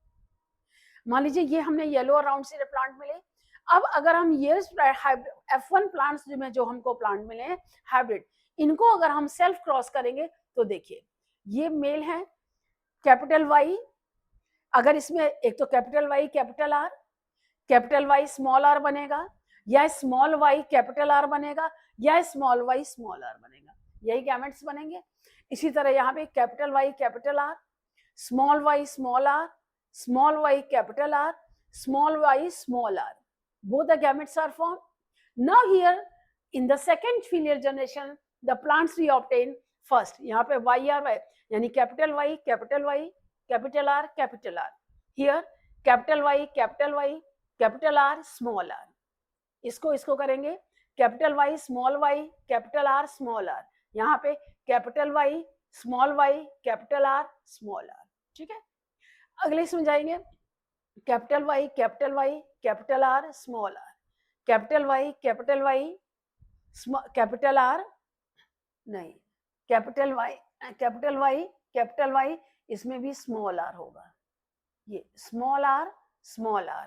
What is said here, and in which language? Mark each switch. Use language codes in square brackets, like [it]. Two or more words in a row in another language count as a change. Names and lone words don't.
[hi] मान लीजिए ये हमने येलो और [en] round seeded plant [hi] मिले. अब अगर हम ये F1 प्लांट्स जो हमको प्लांट मिले हैं हाइब्रिड, इनको अगर हम [en] self cross [hi] करेंगे तो देखिए ये मेल है [en] capital Y, [hi] अगर इसमें एक तो [en] capital Y capital Y small R [hi] बनेगा, या [en] small Y capital R [hi] बनेगा, या [en] small Y small R [hi] बनेगा, यही गैमेट्स बनेंगे. इसी तरह यहाँ पे [en] capital Y capital R, small Y small R, small y capital R, small y small r. Both the gametes are formed. Now here in the second filial generation, the plants we obtain first. [hi] यहाँ पे y r y यानी [en] capital Y capital Y capital R capital R. Here capital Y capital R small r. [hi] इसको करेंगे [en] capital Y small y capital R small r. [hi] यहाँ पे [en] capital Y small y capital R small r. [hi] ठीक है. अगले इसमें जाएंगे [en] capital Y capital R small R, capital Y capital R [hi] नहीं, [en] capital Y [hi] इसमें भी [en] small R [hi] होगा, ये [en] small R.